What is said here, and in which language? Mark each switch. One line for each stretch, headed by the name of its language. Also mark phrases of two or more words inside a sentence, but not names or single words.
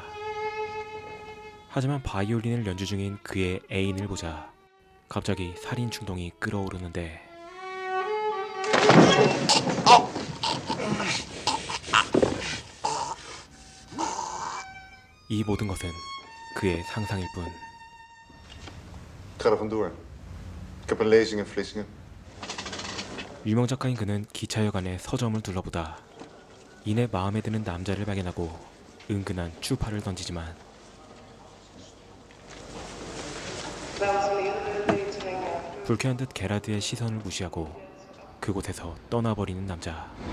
Korean: 하지만 바이올린을 연주 중인 그의 애인을 보자 갑자기 살인 충동이 끓어오르는데 이 모든 것은 그의 상상일 뿐.
Dutch: Ik ga er vandoor. Ik heb een lezing in Vlissingen.
Korean: 유명 작가인 그는 기차역 안에 서점을 둘러보다 이내 마음에 드는 남자를 발견하고 은근한 추파를 던지지만 불쾌한 듯 게라드의 시선을 무시하고 그곳에서 떠나버리는 남자.